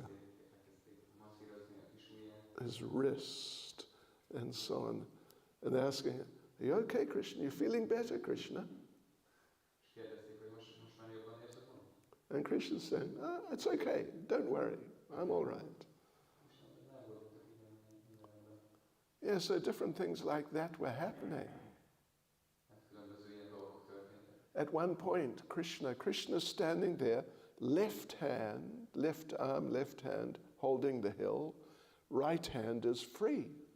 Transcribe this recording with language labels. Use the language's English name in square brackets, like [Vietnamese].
[Hungarian] Elkezdték masszírozni a kis ujját. [English] his wrist, and so on. And they're asking, "Are you okay, Krishna? You feeling better, Krishna?" [Hungarian] És kérdezték, hogy most már jobban érzed magad? [English] And Krishna's saying, "It's okay, don't worry, I'm all right." [Hungarian] És mondta, ne aggódjatok, minden rendben. [English] Yeah, so different things like that were happening. [Hungarian] Hát különböző ilyen dolgok történtek. [English] At one point, Krishna's standing there, left arm, left hand, holding the hill, right hand is free.